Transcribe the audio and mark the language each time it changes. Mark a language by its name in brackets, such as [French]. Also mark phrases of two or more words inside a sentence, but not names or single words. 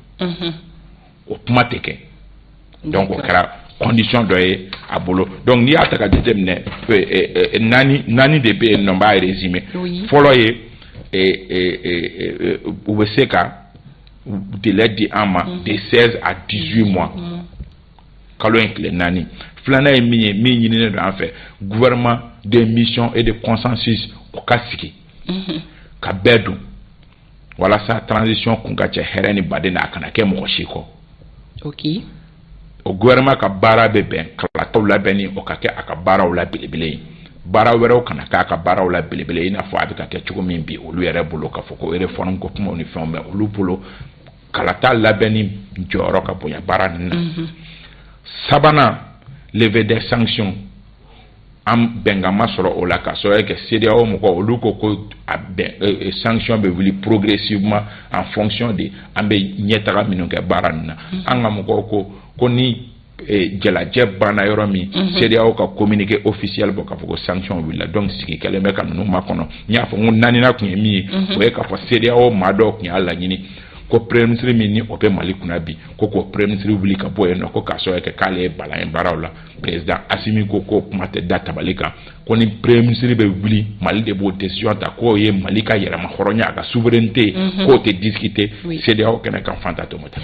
[Bambara] o kuma tɛ kɛ donc o kɛra condition dɔ ye a bolo donc n'i y'a ta ka jateminɛ naani de bɛ yen nɔ n b'a résumer fɔlɔ ye u bɛ se ka délai di an ma [French] de 16 à 18 mois [Bambara] kalo in tile 4 filanan ye min ye min ɲininen don an fɛ [French] gouvernement de mission et de consensus [Bambara] o ka sigi ka bɛɛ don walasa transition kun ka cɛ hɛrɛ ni baden na a kana kɛ mɔgɔ si kɔ o gouvernement ka baara bɛ bɛn kalataw labɛnni o ka kɛ a ka baaraw la belebele ye baara wɛrɛw kana k'a ka baaraw la belebele i n'a fɔ a bɛ ka kɛ cogo min bi olu yɛrɛ bolo k'a fɔ ko réforme ko kumaw ni fɛnw bɛ olu bolo kalata labɛnni jɔyɔrɔ ka bonya baara ninnu na sabanan [French] levée des sanctions [Bambara] an bɛnkan ma sɔrɔ o la ka sɔrɔ kɛ CEDEAO mɔgɔw olu ko a sanction bɛ wuli [French] progressivement en fonction de [Bambara] an bɛ ɲɛtaga minnu kɛ baara ninnu na an ka mɔgɔw ko ni jalajɛ banna yɔrɔ min CEDEAO ka [French] communiqué officiel [Bambara] bɔ k'a fɔ ko sanction wulila donc sigi kɛlen bɛ ka ninnu makɔnɔ n y'a fɔ n ko naaninan kun ye min ye o ye k'a fɔ CEDEAO maa dɔw kun y'a laɲini ko [French] premier ministre [Bambara] min ni o bɛ Mali kunna bi ko [French] premier ministre [Bambara] wuli ka bɔ yen nɔ ko k'a sɔrɔ kɛ k'ale ye balan ye baaraw la président Assimi ko kuma tɛ da tabali kan ko ni [French] premier ministre [Bambara] bɛ wuli Mali de b'o décision ta k'o ye Mali ka yɛrɛma hɔrɔnya a ka souveraineté k'o tɛ discuter CEDEAO kɛnɛ kan fanta to mata.